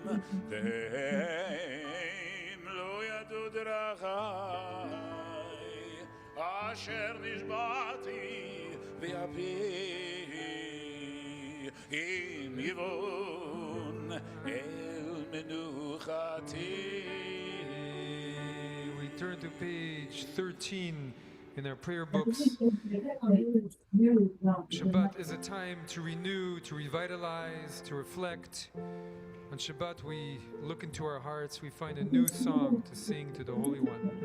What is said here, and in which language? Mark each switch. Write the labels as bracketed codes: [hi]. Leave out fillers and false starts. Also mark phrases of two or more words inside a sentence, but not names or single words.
[he] והם לא ידעו דרכי, אשר נשבעתי באפי אם יבואון אל מנוחתי. [en] We turn to page 13 in our prayer books. Shabbat is a time to renew, to revitalize, to reflect. On Shabbat we look into our hearts, we find a new song to sing to the Holy One.